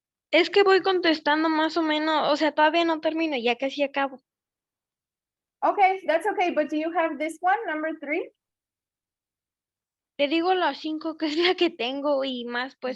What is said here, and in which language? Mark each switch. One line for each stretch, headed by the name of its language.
Spanish: es que voy contestando más o menos, o sea, todavía no termino, ya casi acabo.
English: Okay, that's okay. But do you have this one, number 3?
Spanish: Te digo las 5 que es la que tengo y más, pues,